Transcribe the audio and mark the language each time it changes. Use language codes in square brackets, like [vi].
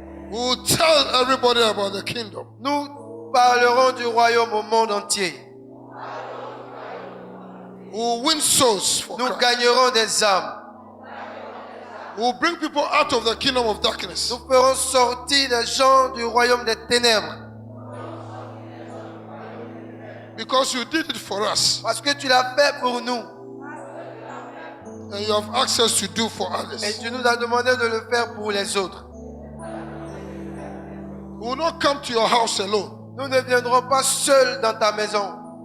[en] We will tell everybody about the kingdom. [fr] Nous parlerons du royaume au monde entier. [en] We will win souls for [fr] Nous [en] Christ. [fr] gagnerons des âmes. [en] We will bring people out of the kingdom of darkness [fr] Nous ferons sortir les gens du royaume des ténèbres [en] because you did it for us [fr] parce que tu l'as fait pour nous [en] and you have access to do for [fr] et [en] others. [fr] tu nous as demandé de le faire pour les autres. [en] We will not come to your house alone. [fr] Nous ne viendrons pas seuls dans ta maison.